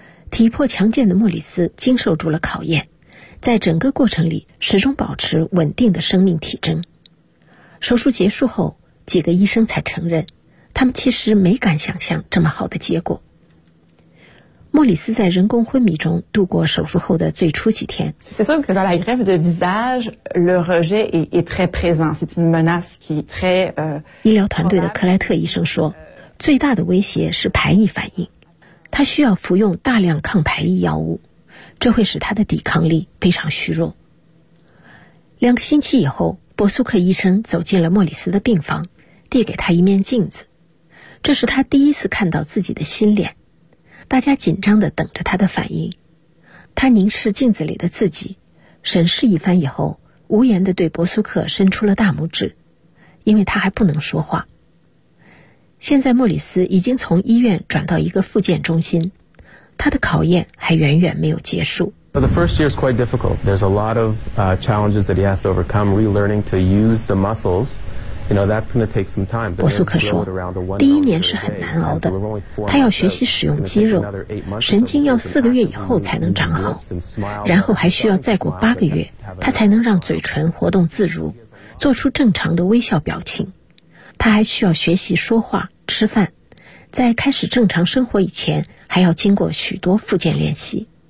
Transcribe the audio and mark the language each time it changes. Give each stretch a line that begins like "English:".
Chinese: 体魄强健的莫里斯经受住了考验，在整个过程里始终保持稳定的生命体征。手术结束后，几个医生才承认，他们其实没敢想象这么好的结果。莫里斯在人工昏迷中度过手术后的最初几天。
French: C'est sûr que dans la greffe de visage, le rejet est très présent. C'est une menace qui est très,
Chinese: 医疗团队的克莱特医生说，最大的威胁是排异反应。他需要服用大量抗排异药物，这会使他的抵抗力非常虚弱。 2个星期以后，博苏克医生走进了莫里斯的病房，递给他一面镜子，这是他第一次看到自己的新脸。大家紧张地等着他的反应。他凝视镜子里的自己，审视一番以后，无言地对博苏克伸出了大拇指，因为他还不能说话。现在莫里斯已经从医院转到一个复健中心，他的考验还远远没有结束。
English: The first year is quite difficult. There's a lot of challenges that he has to overcome, relearning to use the muscles. You know, that's going to take some time.
Chinese: 博苏克说，第一年是很难熬的，他要学习使用肌肉，神经要4个月以后才能长好，然后还需要再过8个月，他才能让嘴唇活动自如，做出正常的微笑表情。他还需要学习说话、吃饭，在开始正常生活以前，还要经过许多复健练习。